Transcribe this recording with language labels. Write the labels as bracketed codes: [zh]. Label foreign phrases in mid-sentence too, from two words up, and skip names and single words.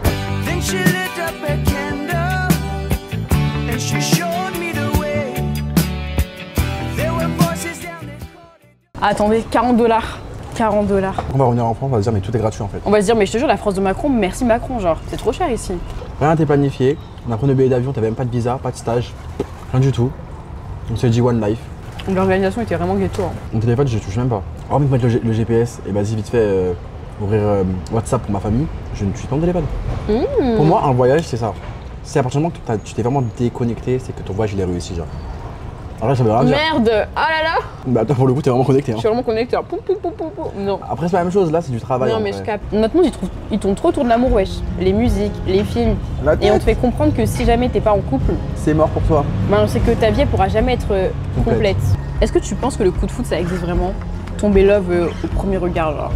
[fr] Attendez, 40$. 40$. On va revenir en France, on va se dire mais tout est gratuit en fait. On va se dire mais je te jure la France de Macron, merci Macron, genre c'est trop cher ici. Rien n'était planifié, on a pris nos billets d'avion, t'avais même pas de visa, pas de stage, rien du tout. On s'est dit [en] one life. [fr] L'organisation était vraiment ghetto. Hein. Mon téléphone je touche même pas. Hormis de mettre le GPS et vas-y vite fait ouvrir WhatsApp pour ma famille, je ne suis pas mon téléphone. Pour moi un voyage c'est ça. C'est à partir du moment que tu t'es vraiment déconnecté, c'est que ton voyage il est réussi genre. Alors là, ça veut rien dire. Merde! Ah là là! Bah toi pour le coup t'es vraiment connecté. Hein. Je suis vraiment connecté. Poum, poum, poum, poum, poum. Non. Après c'est pas la même chose, là c'est du travail. Non mais je capte. Notre monde il tourne trop autour de l'amour wesh. Les musiques, les films. Et on te fait comprendre que si jamais t'es pas en couple, c'est mort pour toi. Ben c'est que ta vie elle pourra jamais être complète. Est-ce que tu penses que le coup de foot ça existe vraiment? Tomber love au premier regard genre?